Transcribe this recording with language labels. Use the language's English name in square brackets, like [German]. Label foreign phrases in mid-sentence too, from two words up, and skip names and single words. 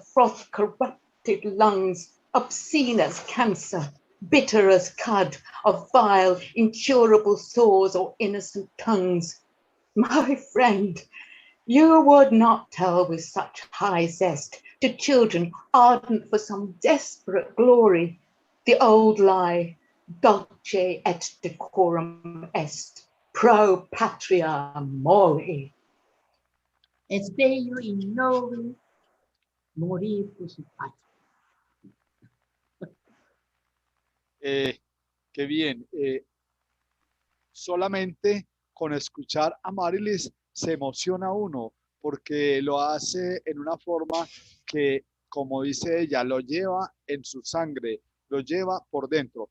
[English] froth-corrupted lungs, obscene as cancer, bitter as cud of vile, incurable sores or innocent tongues, my friend, you would not tell with such high zest to children ardent for some desperate glory, the old lie, [Latin] dulce et decorum est, pro patria mori. [Spanish] Es bello y noble morir por su patria. Qué bien. Solamente con escuchar a Amaryllis se emociona uno porque lo hace en una forma que, como dice ella, lo lleva en su sangre, lo lleva por dentro.